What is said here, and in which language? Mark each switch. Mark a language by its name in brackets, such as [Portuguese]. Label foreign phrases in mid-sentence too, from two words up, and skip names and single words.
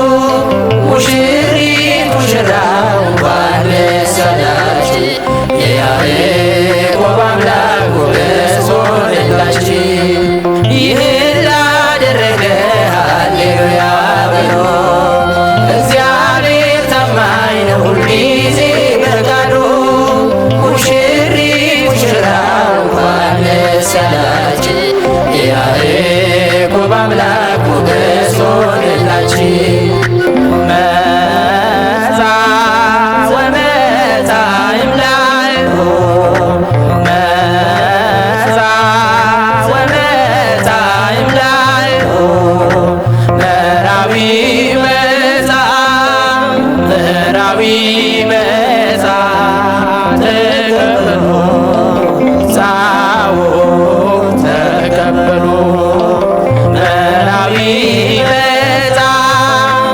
[Amharic] ሙሽሪት ሙሽራው እንኳን ደስ ያላችሁ የያዕቆብ አምላክ ሞገስ ሆነላችን። ይህን ላደረገ ሃሌሉያ በሎ እግዚአብሔር ታማኝ ነው ሁልጊዜ በቃሉ። ሙሽሪት ሙሽራው እንኳን ደስ ያላችሁ የያዕቆብ አምላክ ሞገስ ሆነላችን። መጻ [Geez] ወመጻ እምላእሁ መጻ ወመጻ እምላእሁ ምዕራዊ መጻ ምዕራዊ መጻ ተቀበሉ ጻኡ ተቀበሉ ምዕራዊ መጻ